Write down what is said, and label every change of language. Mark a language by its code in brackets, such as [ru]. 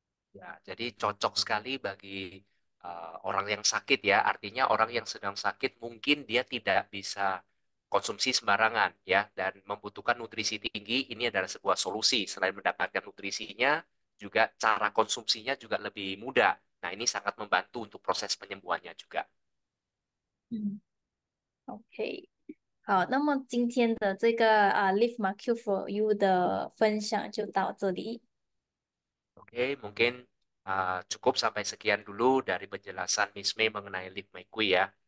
[id] Ya, jadi cocok sekali bagi orang yang sakit ya. Artinya orang yang sedang sakit mungkin dia tidak bisa konsumsi sembarangan ya dan membutuhkan nutrisi tinggi. Ini adalah sebuah solusi. Selain mendapatkan nutrisinya, juga cara konsumsinya juga lebih mudah. Nah, ini sangat membantu untuk proses penyembuhannya juga. 嗯，OK。 [zh] 好，那么今天的这个Live My Q for You 的分享就到这里。 [id] Oke, mungkin cukup sampai sekian dulu dari penjelasan Miss Mei mengenai Live My Kui ya.